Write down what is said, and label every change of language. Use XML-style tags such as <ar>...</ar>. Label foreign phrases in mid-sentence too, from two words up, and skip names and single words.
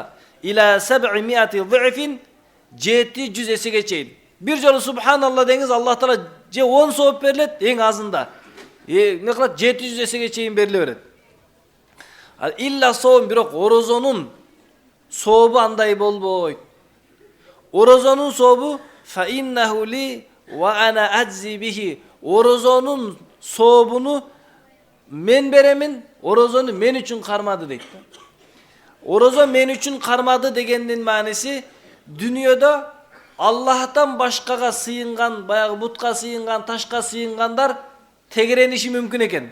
<ar>إلى 700 ضعف,</ar> <ky>700 эсеге чейин. Бир жолу субханалла деңиз, Аллах Таала же 10 сооп берилет, эң азында. Эмне кылат? 700 эсеге чейин бериле берет. Илла соом, бирок орозонун сообу андай болбойт. Орозонун сообу</ky> <ar>فإنه لي وأنا أجزي به.</ar> <ky>Орозонун сообуну мен беремин, орозону мен үчүн кармады дейт. Орозо мен үчүн кармады дегендин мааниси, дүйнөдө Аллахтан башкага сыйынган, баягы бутка сыйынган, ташка сыйынгандар тегерениши мүмкүн экен.</ky>